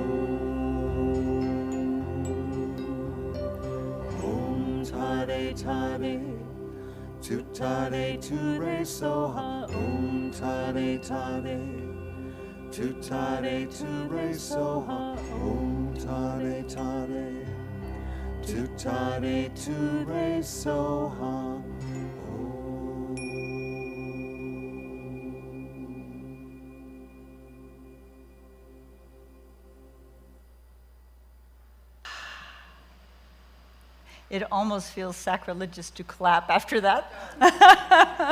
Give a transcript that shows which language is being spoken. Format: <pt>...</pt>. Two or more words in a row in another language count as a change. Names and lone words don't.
<en>tade tade, tu tade tu re so ha, tade tade, tu tade tu re so ha, tade tade, tu tade tu re so ha. It almost feels sacrilegious to clap after that.</en>